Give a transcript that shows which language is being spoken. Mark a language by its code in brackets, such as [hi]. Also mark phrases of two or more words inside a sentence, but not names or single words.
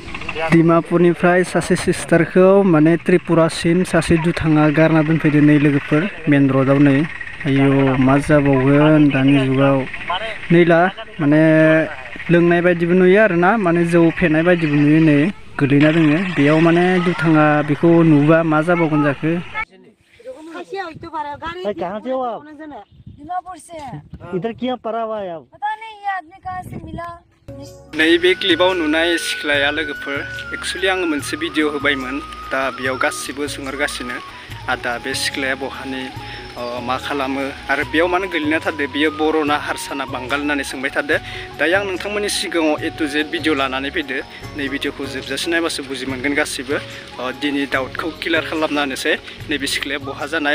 [brx] डिमापुरनिफ्राय सासे सिस्टारखौ माने त्रिपुरासिम सासे दुथाङा गारना दोनफैदो नै लोगोफोर मेन र'डआव नै आयौ मा जाबावगोन दानि जुगाव नैला माने लोंनाय बायदिबो नुयो आरोना माने जौ फेनाय बायदिबो नुयो नै गोलैना दोङो बेयाव माने दुथाङा बेखौ नुबा मा जाबावगोन जाखो। [hi] कहाँ से हो आप? दिमापुर से है। इधर क्यों पड़ा हुआ है आप? पता नहीं ये आदमी कहाँ से मिला। [brx] नैबे क्लिपाव नुनाय सिख्लाया लोगोफोर एक्चुअली आङो मोनसे भिडिअ होबायमोन दा बेयाव गासिबो सोंहरगासिनो आदा बे सिख्लाया बहानि मा खालामो आरो बेयाव मानो गोलैना थादो बियो बर'ना हारसाना बांगाल होननानै सोंबाय थादो दायो आं नोंथांमोननि सिगाङाव [en] A to Z [brx] भिडिअ लानानै फैदो नै भिडिअखौ जोबजासे नायबासो बुजि मोनगोन गासिबो दिनै डाउटखौ क्लियार खालामना होनोसै नैबे सिख्लाया बहा जानाय